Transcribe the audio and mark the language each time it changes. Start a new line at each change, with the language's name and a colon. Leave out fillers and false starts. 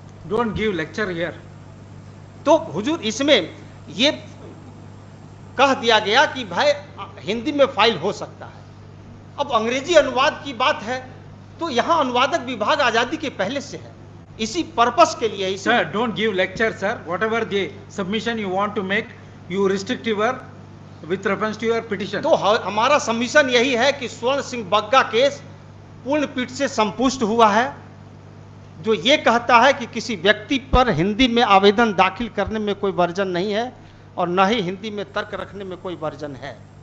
English: Don't give lecture here.
Hindi: तो हुजूर इसमें ये कह दिया गया कि भाई हिंदी में फाइल हो सकता है। अब अंग्रेजी अनुवाद की बात है तो यहाँ अनुवादक विभाग आजादी के पहले से है, इसी पर्पस के लिए।
English: Sir, don't give lecture, sir. Whatever the submission you want to make, you restrict your with reference to your petition.
Hindi: तो हमारा सबमिशन यही है कि स्वर्ण सिंह बग्गा केस पूर्ण पीठ से संपुष्ट हुआ है, जो ये कहता है कि किसी व्यक्ति पर हिंदी में आवेदन दाखिल करने में कोई वर्जन नहीं है और न ही हिंदी में तर्क रखने में कोई वर्जन है।